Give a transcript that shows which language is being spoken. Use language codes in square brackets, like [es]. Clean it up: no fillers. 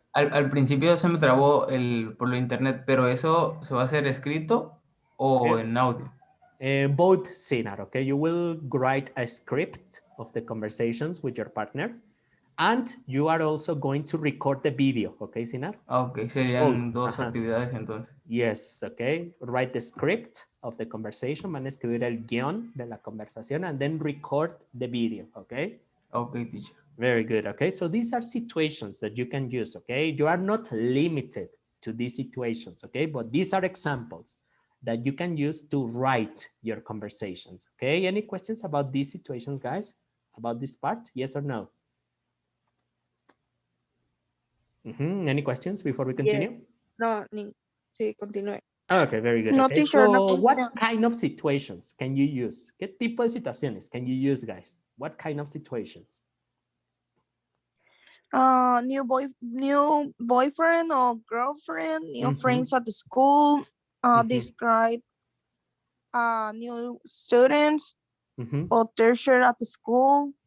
[es] Al principio se me trabó por lo internet, pero eso se va a hacer escrito o en audio. [en] Both, Sinar, okay? You will write a script of the conversations with your partner, and you are also going to record the video, okay, Sinar? [es] Ok, serían dos actividades entonces. [en] Yes, okay. Write the script of the conversation, [es] van a escribir el guión de la conversación, [en] and then record the video, okay? Ok, teacher. Very good, okay? So these are situations that you can use, okay? You are not limited to these situations, okay? But these are examples that you can use to write your conversations, okay? Any questions about these situations, guys? About this part? Yes or no? Any questions before we continue? [es] No, sí, continúe. [en] Okay, very good. No, Okay, teacher, no so what questions. kind of situations can you use? [es] ¿Qué tipo de situaciones [en] can you use, guys? What kind of situations? New boyfriend or girlfriend, new friends at the school, describe new students or teacher at the school,